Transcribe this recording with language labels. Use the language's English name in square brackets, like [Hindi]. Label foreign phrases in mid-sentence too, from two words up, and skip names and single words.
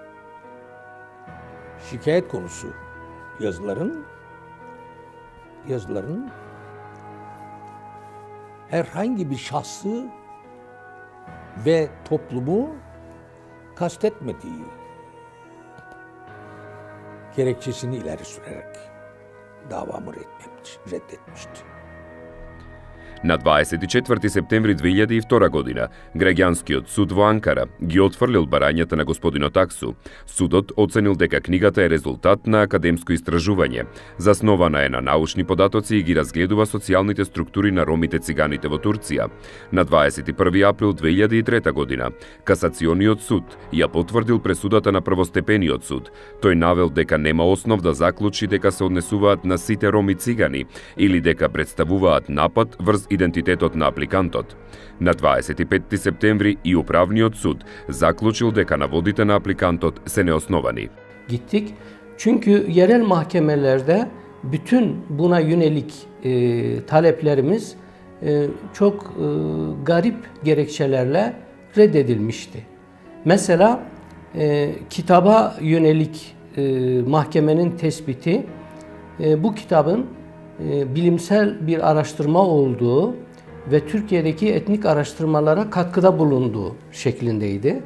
[Turkish] şikayet konusu yazıların herhangi bir şahsı ve toplumu kastetmediği gerekçesini ileri sürerek davamı reddetmişti. [Macedonian] На 24 септември 2002 година, граѓанскиот суд во Анкара ги отфрлил барањата на господинот Аксу. Судот оценил дека книгата е резултат на академско истражување, заснована е на научни податоци и ги разгледува социјалните структури на ромите циганите во Турција. На 21 април 2003 година, Касациониот суд ја потврдил пресудата на првостепениот суд. Тој навел дека нема основ да заклучи дека се однесуваат на сите роми цигани или дека представуваат напад врз идентитетот на апликантот. На 25 септември и Управниот суд заклучил дека наводите на апликантот се неосновани. [Turkish] Gittik. Çünkü yerel mahkemelerde bütün buna yönelik taleplerimiz çok garip gerekçelerle reddedilmişti. Mesela kitaba yönelik mahkemenin tespiti bu kitabın bilimsel bir araştırma olduğu ve Türkiye'deki etnik araştırmalara katkıda bulunduğu şeklindeydi.